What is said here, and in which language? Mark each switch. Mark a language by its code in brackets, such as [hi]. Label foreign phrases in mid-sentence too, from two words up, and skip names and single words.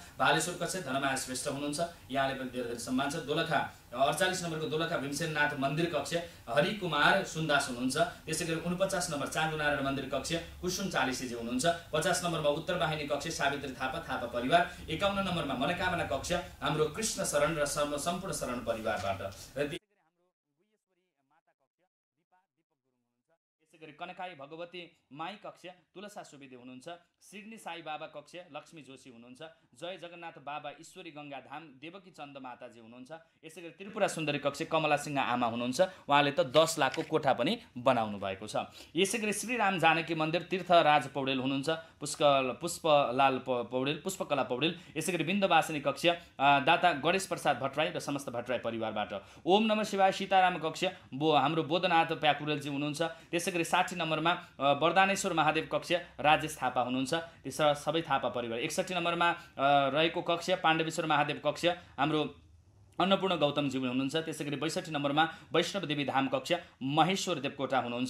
[ne] भालेश्वर कक्ष धनमाया श्रेष्ठ हुनुहुन्छ, यहाँले पनि धेरै धेरै सम्मान छ। दोलखा 48 नम्बरको दोलखा भीमसेननाथ मन्दिर कक्ष हरिकुमार सुन्दास हुनुहुन्छ। त्यसै गरी 49 नम्बर चाँदुनारायण मन्दिर कक्ष कुसुम चालिसेजी हुनुहुन्छ। 50 नम्बरमा उत्तर वाहिनी कक्ष सावित्री थापा परिवार। 51 नम्बरमा मनोकामना कक्ष हाम्रो कृष्ण शरण र सम्पूर्ण शरण परिवारबाट। गरी कनकाई भगवती माई कक्ष तुलसा सुवेदी हुनुहुन्छ। सिडनी साई बाबा कक्ष लक्ष्मी जोशी हुनुहुन्छ। जय जगन्नाथ बाबा ईश्वरी गङ्गा धाम देवकी चन्द माताजी हुनुहुन्छ। यसै गरी त्रिपुरा सुन्दरी कक्ष कमला सिंह आमा हुनुहुन्छ, उहाँले त 10 लाखको कोठा पनि बनाउनु भएको छ। यसै गरी श्रीराम जानकी मन्दिर तीर्थराज पौडेल हुनुहुन्छ, पुष्पकला पौडेल। यसै गरी बिन्दवासिनी कक्ष दाता गणेश प्रसाद भट्टराई र समस्त भट्टराई परिवारबाट। ओम नमः शिवाय सीताराम कक्ष हाम्रो बोधनाथ प्याकुरेलजी हुनुहुन्छ। त्यसै गरी 60 60 नम्बरमा वरदानेश्वर महादेव कक्ष राजेश थापा हुनुहुन्छ, ती सबै थापा परिवार। 61 नम्बरमा रहेको कक्ष पाण्डवेश्वर महादेव कक्ष हाम्रो अन्नपूर्ण गौतमजी हुनुहुन्छ। त्यसै गरी 62 नम्बरमा वैष्णव देवी धाम कक्ष महेश्वर देवकोटा हुनुहुन्छ।